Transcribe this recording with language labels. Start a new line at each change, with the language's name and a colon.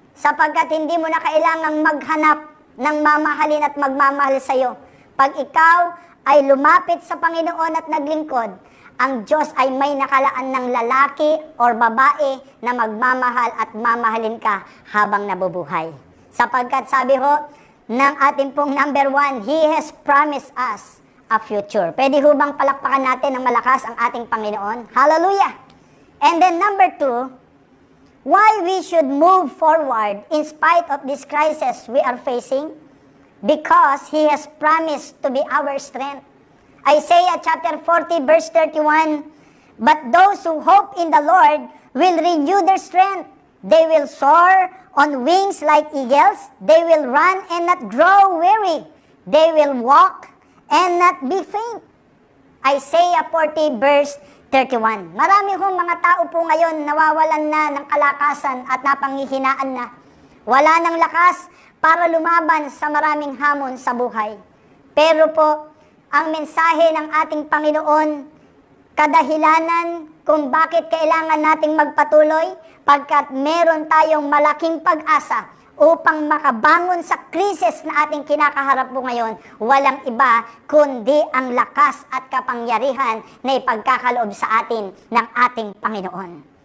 Filipino: Sapagkat hindi mo na kailangang maghanap ng mamahalin at magmamahal sa iyo. Pag ikaw ay lumapit sa Panginoon at naglingkod, ang Diyos ay may nakalaan ng lalaki or babae na magmamahal at mamahalin ka habang nabubuhay. Sapagkat sabi ho, ng ating pong
English: number 1, He has promised us a future.
Filipino: Pwede ho bang palakpakan natin ng malakas ang ating Panginoon? Hallelujah!
English: And then number 2, why we should move forward in spite of this crisis we are facing? Because He has promised to be our strength. Isaiah chapter 40 verse 31, but those who hope in the Lord will renew their strength. They will soar on wings like eagles. They will run and not grow weary. They will walk and not be faint. Isaiah 40 verse 31.
Filipino: Marami hong mga tao po ngayon nawawalan na ng kalakasan at napanghihinaan na. Wala ng lakas para lumaban sa maraming hamon sa buhay. Pero po, ang mensahe ng ating Panginoon, kadahilanan kung bakit kailangan nating magpatuloy, pagkat meron tayong malaking pag-asa upang makabangon sa krisis na ating kinakaharap po ngayon, walang iba kundi ang lakas at kapangyarihan na ipagkakaloob sa atin ng ating Panginoon.